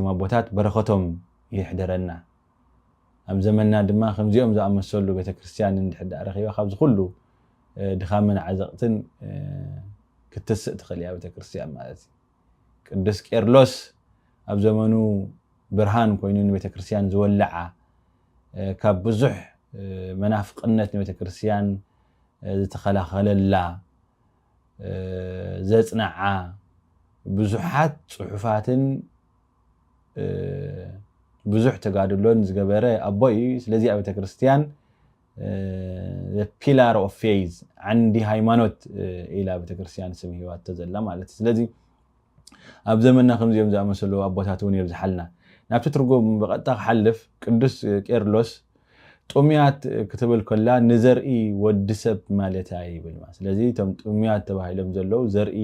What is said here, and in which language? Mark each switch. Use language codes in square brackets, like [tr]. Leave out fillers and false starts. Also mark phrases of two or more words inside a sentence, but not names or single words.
[ti] ኣቦታት በረኸቶም ይሕደረና ኣብ ዘመንና ድማ ከምዚኦም ዝኣመሰሉ ቤተክርስትያን እንድሕር ረኺባ ካብዚ ኩሉ ድኻምን ዓዘቕትን ክትስእ ትኽእል እያ ቤተክርስትያን ማለት እዩ ቅዱስ ቄርሎስ ኣብ ዘመኑ ብርሃን ኮይኑ ንቤተክርስትያን ዝወልዓ ካብ ብዙሕ መናፍቅነት ንቤተክርስትያን ዝተኸላኸለላ ዘጽንዓ ብዙሓት ጽሑፋትን ብዙሕ ተጋድሎን ዝገበረ ኣቦይ ስለዚ ኣብ ቤተክርስትያን [en] the pillar of faith [ti] ዓንዲ ሃይማኖት ኢላ ቤተክርስትያን ስም ሂዋቶ ዘላ ማለት ስለዚ ኣብ ዘመንና ከምዚኦም ዝኣመሰሉ ኣቦታት እውን የብዝሓልና ናብቲ ትርጉም ብቐጥታ ክሓልፍ ቅዱስ ቄርሎስ ጡምያት ክትብል ከላ ንዘርኢ ወዲሰብ ማለት ይብል ማለት ስለዚ እቶም ጡምያት ተባሂሎም ዘለው ዘርኢ